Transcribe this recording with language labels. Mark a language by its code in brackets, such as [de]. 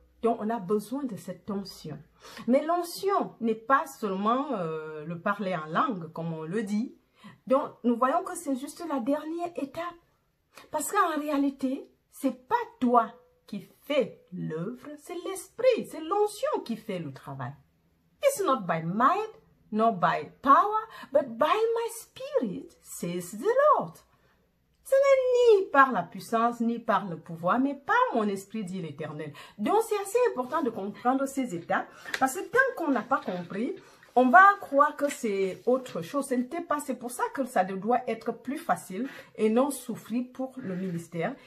[fr] Donc, on a besoin de cette onction. Mais l'onction n'est pas seulement le parler en langue, comme on le dit. Donc, nous voyons que c'est juste la dernière étape. Parce qu'en réalité, c'est pas toi qui fais l'œuvre, c'est l'esprit, c'est l'onction qui fait le travail. [en] It's not by might, nor by power, but by my spirit, says the Lord. [fr] Ce n'est ni par la puissance, ni par le pouvoir, mais par mon esprit, dit l'Éternel. Donc, c'est assez important de comprendre ces étapes, parce que tant qu'on n'a pas compris, on va croire que c'est autre chose. Ce n'était pas, c'est pour ça que ça doit être plus facile et non souffrir pour le ministère.